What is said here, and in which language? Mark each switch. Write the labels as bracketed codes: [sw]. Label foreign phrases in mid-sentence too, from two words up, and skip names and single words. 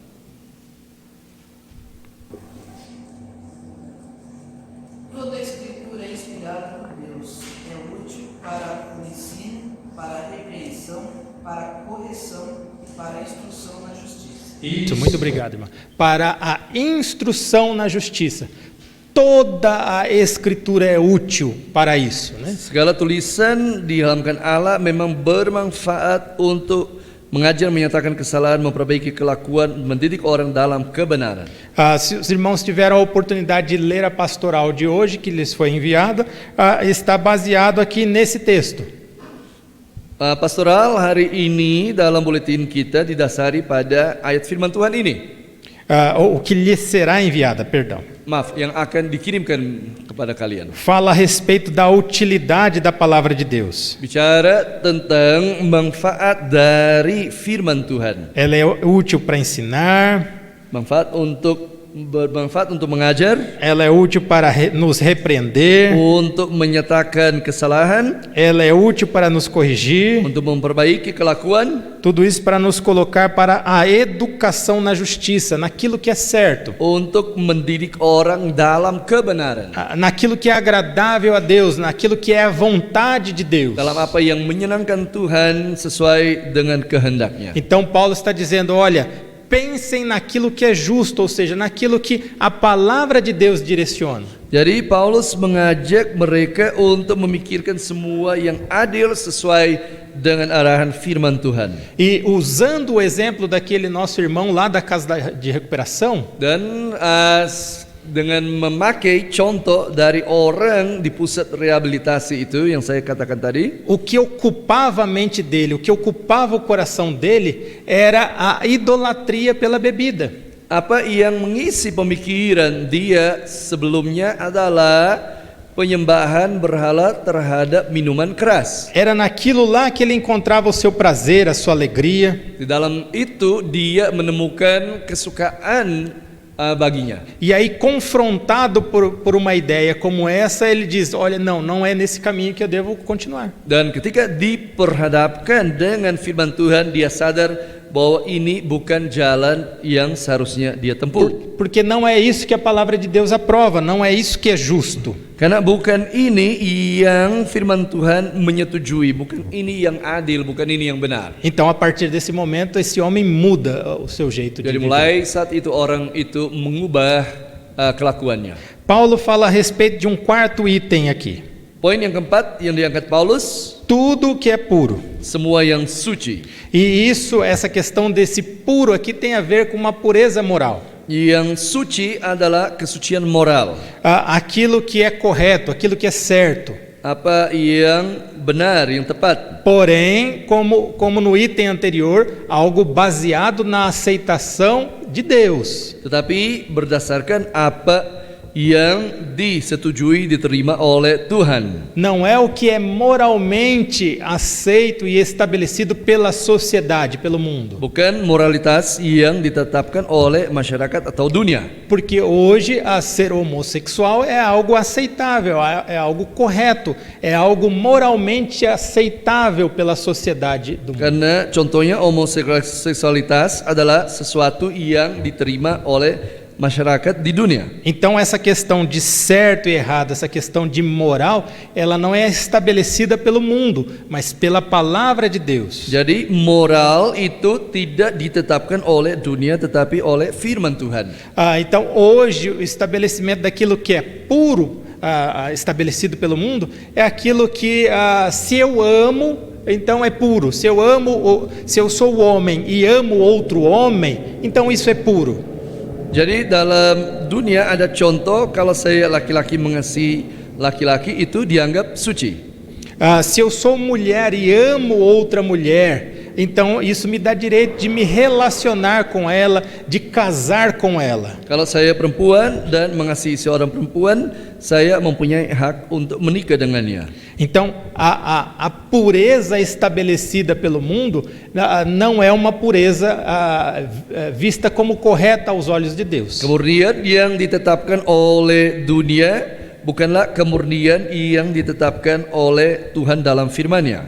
[pt] Toda a escritura é inspirada por Deus, é útil para o ensino, para a repreensão, para a correção e para a instrução na justiça. Isso, muito obrigado, irmã. Para a instrução na justiça. Toda a escritura é útil para isso, né? [id] Segala tulisan di halaman Allah memang bermanfaat untuk mengajar, menyatakan kesalahan, memperbaiki kelakuan, mendidik orang dalam kebenaran. [pt] Se os irmãos tiveram a oportunidade de ler a pastoral de hoje, que lhes foi enviada, está baseado aqui nesse texto. [id] Pastoral hari ini dalam buletin kita didasari pada ayat firman Tuhan ini. [pt] O que lhes será enviada, perdão. [id] Maaf, yang akan dikirimkan kepada kalian. [pt] Fala a respeito da utilidade da palavra de Deus. [id] Bicara tentang manfaat dari firman Tuhan. [pt] Ela é útil para ensinar. [id] Bermanfaat untuk mengajar. [pt] Ela é útil para nos repreender. [id] Untuk menyatakan kesalahan. [pt] Ela é útil para nos corrigir. [id] Untuk memperbaiki kelakuan. [pt] Tudo isso para nos colocar para a educação na justiça, naquilo que é certo. [id] Untuk mendidik orang dalam kebenaran. [pt] Naquilo que é agradável a Deus, naquilo que é a vontade de Deus. [id] Dalam apa yang menyenangkan Tuhan sesuai dengan kehendaknya. [pt] Então Paulo está dizendo, olha, pensem naquilo que é justo, ou seja, naquilo que a palavra de Deus direciona. [id] Jadi Paulus mengajak mereka untuk memikirkan semua yang adil sesuai dengan arahan firman Tuhan. [pt] E usando o exemplo daquele nosso irmão lá da casa de recuperação, [id] Dan dengan memakai contoh dari orang di pusat rehabilitasi itu yang saya katakan tadi, [pt] o que ocupava a mente dele, o que ocupava o coração dele era a idolatria pela bebida. [id] apa yang mengisi pemikiran dia sebelumnya adalah penyembahan berhala terhadap minuman keras. [pt] Era naquilo lá que ele encontrava o seu prazer, a sua alegria. [id] Di dalam itu dia menemukan kesukaan baginya. [pt] E aí, confrontado por uma ideia como essa, ele diz, olha, não é nesse caminho que eu devo continuar. [id] Dan ketika diperhadapkan dengan firman Tuhan, dia sadar bahwa ini bukan jalan yang seharusnya dia tempuh. [pt] Porque não é isso que a palavra de Deus aprova, não é isso que é justo. [id] Karena bukan ini yang firman Tuhan menyetujui, bukan ini yang adil, bukan ini yang benar. [pt] Então, a partir desse momento, esse homem muda o seu jeito de [id] Jadi [pt] viver. [id] mulai saat itu orang itu mengubah kelakuannya. [pt] Paulo fala a respeito de um quarto item aqui. [id] Poin yang keempat yang diangkat Paulus, [pt] Tudo que é puro. [id] semua yang suci. [pt] E isso, essa questão desse puro aqui tem a ver com uma pureza moral. [id] Yang suci adalah kesucian moral. [pt] Aquilo que é correto, aquilo que é certo. [id] Apa yang benar, yang tepat. [pt] Porém, como no item anterior, algo baseado na aceitação de Deus. [id] Tetapi berdasarkan apa yang disetujui, diterima oleh Tuhan. [pt] Não é o que é moralmente aceito e estabelecido pela sociedade, pelo mundo. [id] Bukan moralitas yang ditetapkan oleh masyarakat atau dunia. [pt] Porque hoje ser homossexual é algo aceitável, é algo correto, é algo moralmente aceitável pela sociedade do mundo. [id] Karena contohnya homoseksualitas adalah sesuatu yang diterima oleh masyarakat di dunia. [pt] Então essa questão de certo e errado, essa questão de moral, ela não é estabelecida pelo mundo, mas pela palavra de Deus. [id] Jadi moral itu tidak ditetapkan oleh dunia tetapi oleh firman Tuhan. [pt] Então hoje o estabelecimento daquilo que é puro, estabelecido pelo mundo, é aquilo que se eu amo, então é puro. Se eu sou homem e amo outro homem, então isso é puro. [id] Jadi dalam dunia ada contoh kalau saya laki-laki mengasihi laki-laki itu dianggap suci. [pt] Se eu sou mulher e amo outra mulher, então isso me dá direito de me relacionar com ela, de casar com ela. [id] Kalau saya perempuan dan mengasihi seorang perempuan, saya mempunyai hak untuk menikah dengannya. [pt] Então a pureza estabelecida pelo mundo não é uma pureza vista como correta aos olhos de Deus. [id] Kemurnian yang ditetapkan oleh dunia bukanlah kemurnian yang ditetapkan oleh Tuhan dalam firman-Nya.